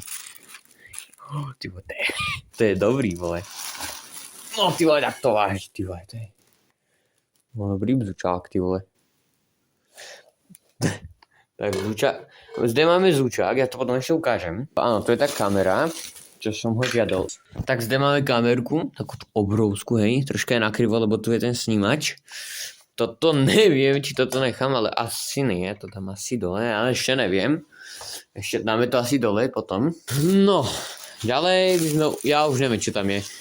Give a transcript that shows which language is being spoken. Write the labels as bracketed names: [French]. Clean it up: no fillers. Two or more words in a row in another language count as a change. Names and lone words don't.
[Czech] Ty vole, to je dobrý, vole. No ty vole, tak to váží, ty vole, to je dobrý bzučák, ty vole. Tak zvučák, zde máme zvučák, já to potom ještě ukážem. [Slovak] Ano, to je ta kamera, čo som ho žiadal. Tak [Czech] zde máme [Slovak] kamerku, takú obrovskú, hej, troška je nakrivo, lebo tu je ten snímač. Toto neviem, či toto nechám, ale asi nie, to tam asi dole, ale ešte neviem. Ešte dáme to asi dole potom. No, ďalej, ja už neviem, čo tam je.